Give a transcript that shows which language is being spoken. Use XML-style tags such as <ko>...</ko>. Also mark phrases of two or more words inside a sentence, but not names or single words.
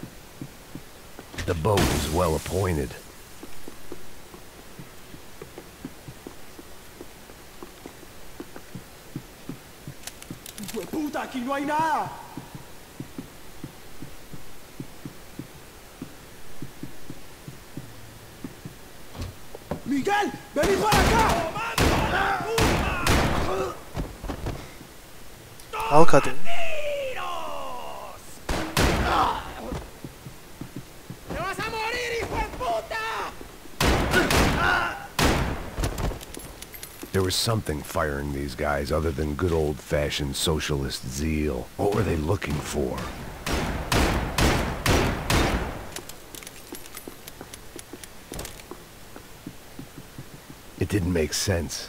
<en>The boat was well appointed.</en> <es>¡Puta, aquí no hay nada! ¡Miguel! ¡Vení para acá!</es> <tr>Kalk hadi.</tr> <es>¡Te vas a morir, hijo de puta!</es> <en>There was something firing these guys other than good old-fashioned socialist zeal. What were they looking for? It didn't make sense.</en>